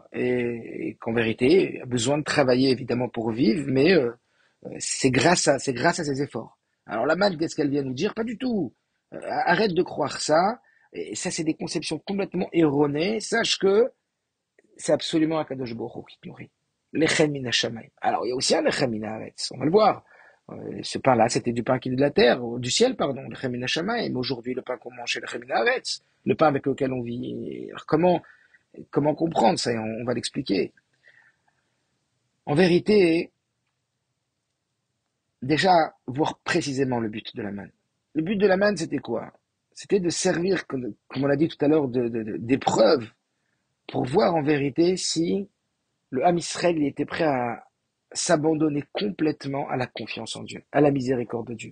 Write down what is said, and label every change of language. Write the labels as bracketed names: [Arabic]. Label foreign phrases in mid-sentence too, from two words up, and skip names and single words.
[French] Et qu'en vérité, il a besoin de travailler évidemment pour vivre, mais c'est grâce à ses efforts. Alors la manne, qu'est-ce qu'elle vient nous dire? Pas du tout. Arrête de croire ça. Et ça, c'est des conceptions complètement erronées. Sache que c'est absolument Akadosh Baruch Hu qui te nourrit. [Hebrew] לחם מן השמים. [French] Alors il y a aussi un [Hebrew] לחם מן הארץ. [French] On va le voir. Ce pain-là, c'était du pain qui est de la terre, du ciel, pardon, [Hebrew] לחם מן השמים. [French] Aujourd'hui, le pain qu'on mange, c'est [Hebrew] לחם מן הארץ. [French] Le pain avec lequel on vit. Alors comment comprendre ça? On va l'expliquer. En vérité, déjà, voir précisément le but de la manne. Le but de la manne, c'était quoi? C'était de servir, comme on l'a dit tout à l'heure, d'épreuve pour voir en vérité si le Ham Israël il était prêt à s'abandonner complètement à la confiance en Dieu, à la miséricorde de Dieu.